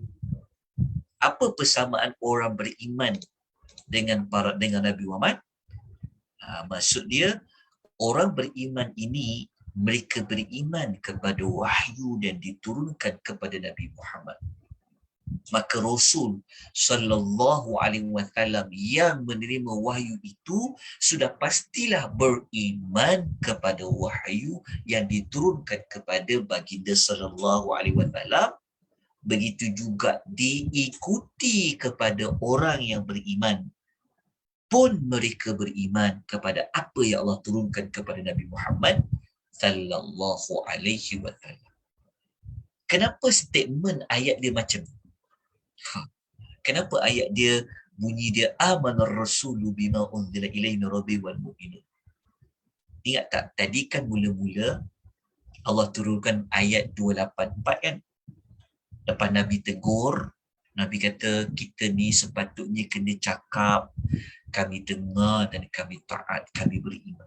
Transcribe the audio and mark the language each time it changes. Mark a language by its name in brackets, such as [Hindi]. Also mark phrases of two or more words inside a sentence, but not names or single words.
[Malay] Apa persamaan orang beriman dengan Nabi Muhammad? Maksud dia, orang beriman ini mereka beriman kepada wahyu yang diturunkan kepada Nabi Muhammad. Maka Rasul [Arabic] صلى الله عليه وسلم [Malay] yang menerima wahyu itu sudah pastilah beriman kepada wahyu yang diturunkan kepada baginda [Arabic] صلى الله عليه وسلم. [Malay] Begitu juga diikuti kepada orang yang beriman pun mereka beriman kepada apa yang Allah turunkan kepada Nabi Muhammad [Arabic] صلى الله عليه وسلم. [Malay] Kenapa statement ayat dia macam ni? Kenapa ayat dia bunyi dia [Arabic] آمن الرسول بما أنزل إليه من ربي والمؤمنون? [Malay] Ingat tak tadi kan mula-mula Allah turunkan ayat 284 kan? Lepas Nabi tegur, Nabi kata kita ni sepatutnya kena cakap, kami dengar dan kami taat, kami beriman.